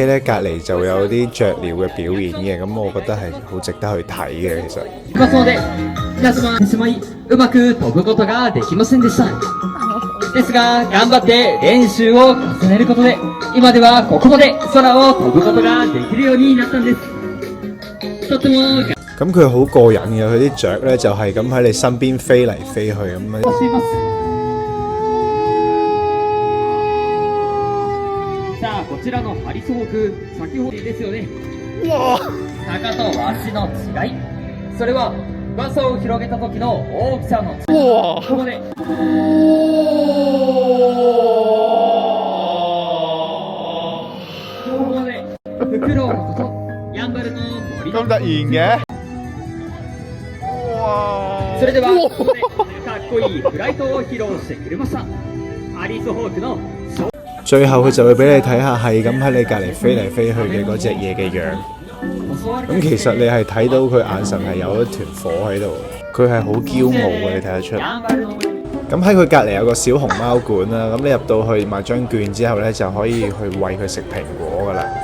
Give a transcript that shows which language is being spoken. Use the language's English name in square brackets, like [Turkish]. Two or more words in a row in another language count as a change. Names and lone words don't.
[Cantonese] 咧，隔離就有啲雀鳥嘅表演嘅，咁我覺得係好值得去睇嘅。其實 [Japanese] ますので、皆様しまいうまく飛ぶことができませんでした。ですが、頑張って練習を重ねることで、今ではここまで空を飛ぶことができるようになったんです。とても [Cantonese] 咁佢好過癮嘅，佢啲雀咧就係咁喺你身邊飛嚟飛去咁樣。 [Japanese] しています。さあ、こちらのハリスホーク、先ほどですよね。鷹とワシの違い。それは翼を広げた時の大きさの違い。ここで。ここでフクロウのことやんばるの森の [Cantonese] 咁突然嘅， [Japanese] それではここでかっこいいフライトを披露してくれましたハリスホークの [Cantonese] 最後佢就會俾你睇下係咁喺你隔離飛嚟飛去嘅嗰隻嘢嘅樣。咁其實你係睇到佢眼神係有一團火喺度，佢係好驕傲嘅，你睇得出。咁喺佢隔離有個小熊貓館啦，咁你入到去買張券之後咧，就可以去餵佢食蘋果噶啦。